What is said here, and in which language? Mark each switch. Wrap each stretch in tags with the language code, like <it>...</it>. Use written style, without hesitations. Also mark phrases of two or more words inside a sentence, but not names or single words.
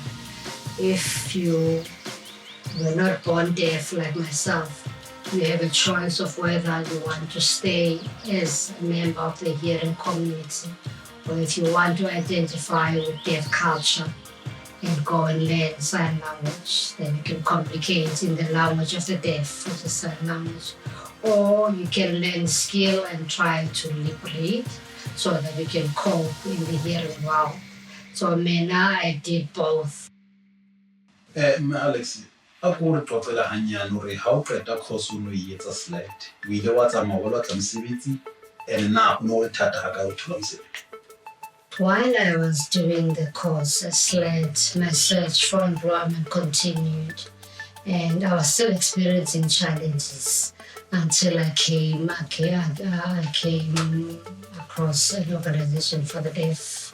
<en>If you were not born deaf like myself, you have a choice of whether you want to stay as a member of the hearing community, or if you want to identify with deaf culture and go and learn sign language, then you can communicate in the language of the deaf with the sign language. Or you can learn skill and try to liberate so that you can cope in the hearing world. So now I did both.</en> <st>Mme Alex, a ko re tlotsela hanyane hore ha o qeta course o no e etsa slide. O ile wa tsamaya o batla mosebetsi and na o no le thata ha ka o thola mosebetsi.</st> <en>While I was doing the course, my search for employment continued, and I was still experiencing challenges until I came across an organization for the deaf.</en>